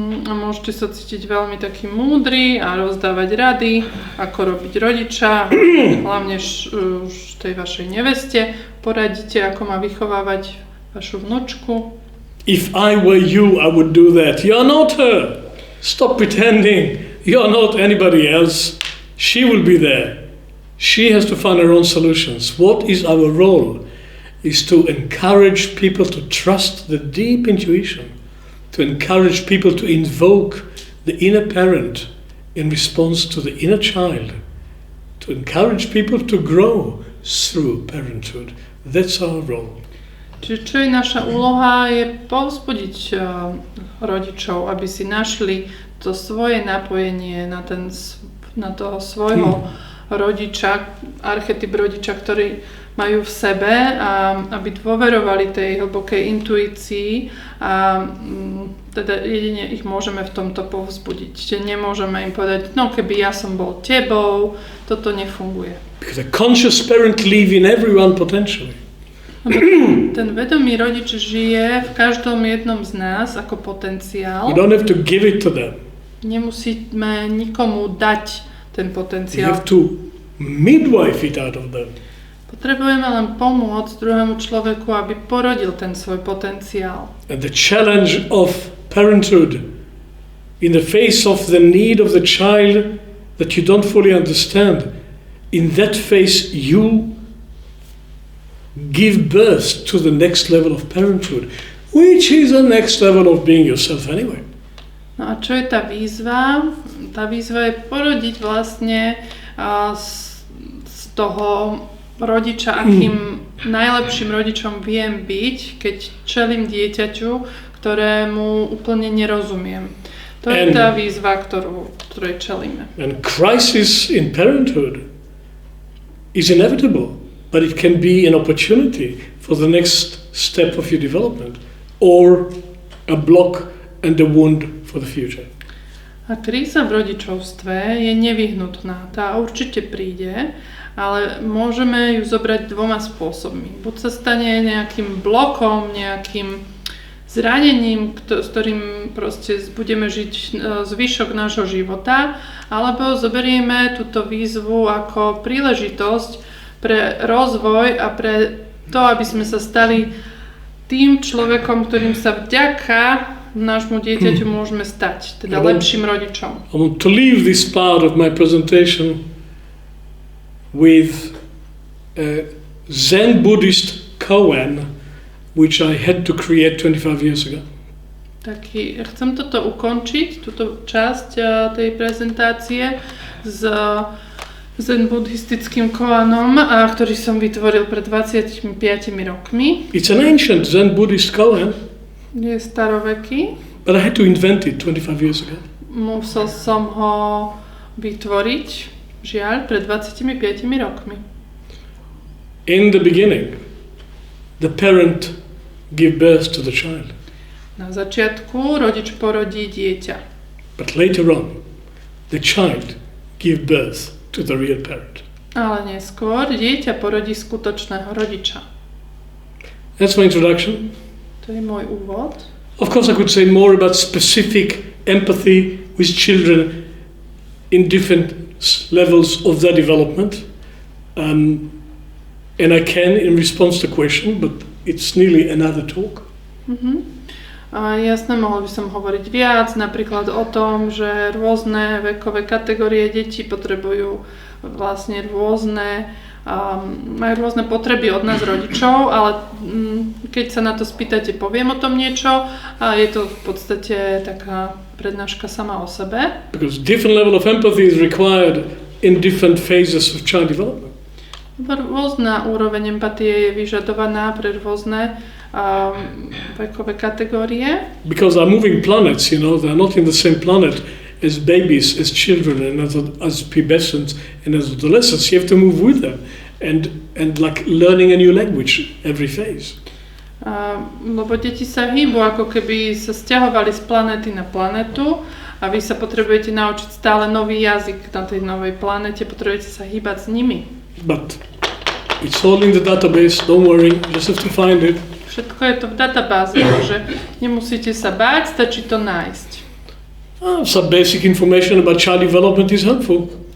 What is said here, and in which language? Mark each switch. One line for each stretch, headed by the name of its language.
Slovak: A môžete sa cítiť veľmi taký múdry a rozdávať rady, ako robiť rodiča, hlavne tej vašej neveste. Poradíte, ako má vychovávať vašu vnúčku.
English: If I were you, I would do that. You're not her. Stop pretending. You're not anybody else. She will be there. She has to find her own solutions. What is our role? Is to encourage people to trust the deep intuition, to encourage people to invoke the inner parent in response to the inner child, to encourage people to grow through parenthood. That's our role.
Slovak: Čiže čo je naša úloha, je povzbudiť rodičov, aby si našli to svoje napojenie na toho svojho rodiča, archetyp rodiča, ktorý majú v sebe, a aby dôverovali tej hlbokej intuícii a teda jedine ich môžeme v tomto povzbudiť. Čiže nemôžeme im povedať, no keby ja som bol tebou, toto nefunguje.
English: Because a conscious parent lives in everyone potentially.
Slovak: Ten vedomý rodič žije v každom jednom z nás ako potenciál.
English: You don't have to give it to them.
Slovak: Nemusíme nikomu dať ten
English: You
Slovak: potenciál.
English: have to midwife it out of them.
Slovak: Potrebujeme len pomôcť druhému človeku, aby porodil ten svoj potenciál.
English: And the challenge of parenthood in the face of the need of the child that you don't fully understand, in that phase you give birth to the next level of parenthood, which is the next level of being yourself anyway.
Slovak: No a čo je tá výzva? Tá výzva je porodiť vlastne z toho rodiča, akým najlepším rodičom viem byť, keď čelím dieťaťu, ktorému úplne nerozumiem. To je tá výzva, ktorej čelíme.
English: And crisis in parenthood is inevitable, but it can be an opportunity for the next step of your development or a block and a wound for the future.
Slovak: A kríza v rodičovstve je nevyhnutná. Tá určite príde, ale môžeme ju zobrať dvoma spôsobmi. Buď sa stane nejakým blokom, nejakým zranením, s ktorým proste budeme žiť zvyšok nášho života, alebo zoberieme túto výzvu ako príležitosť pre rozvoj a pre to, aby sme sa stali tým človekom, ktorým sa vďaka nášmu dieťaťu môžeme stať, teda lepším rodičom.
English: I want to leave this part of my presentation with a Zen Buddhist koan which I had to create 25 years ago.
Slovak: Chcem toto ukončiť, túto časť tej prezentácie s zen buddhistickým koanom, ktorý som vytvoril pred 25 rokmi.
English: It's an ancient Zen Buddhist koan.
Slovak: Je staroveký.
English: But I had to invent it 25 years ago.
Slovak: Musel som ho vytvoriť, žiaľ, pred 25 rokmi.
English: In the beginning, the parent gives birth to the child.
Slovak: Na začiatku rodič porodí dieťa.
English: But later on, the child gives birth to the real parent.
Slovak: Ale neskôr dieťa porodí skutočného rodiča.
English: That's my introduction.
Slovak: To je môj úvod.
English: Of course, I could say more about specific empathy with children in different levels of their development. And I can in response to the question, but it's nearly another talk.
Slovak: Jasné, mohol by som hovoriť viac, napríklad o tom, že rôzne vekové kategórie detí potrebujú vlastne rôzne majú rôzne potreby od nás rodičov, ale keď sa na to spýtate, poviem o tom niečo a je to v podstate taká prednáška sama o sebe.
English: Because different level of empathy is required in different phases of child development.
Slovak: Rôzna úroveň empatie je vyžadovaná pre rôzne vekové kategórie.
English: Because our moving planets, they're not in the same planet as babies, as children, and as pubescents, and as adolescents. You have to move with them, and like learning a new language every phase.
Slovak: Lebo deti sa hýbu, ako keby sa sťahovali z planéty na planetu a vy sa potrebujete naučiť stále nový jazyk na tej novej planete, potrebujete sa hýbať s nimi.
English: But it's all in the database, don't worry, just have to find it.
Slovak: Všetko je to v databáze, takže nemusíte sa báť, stačí to nájsť.
English: Some basic information about child development is helpful.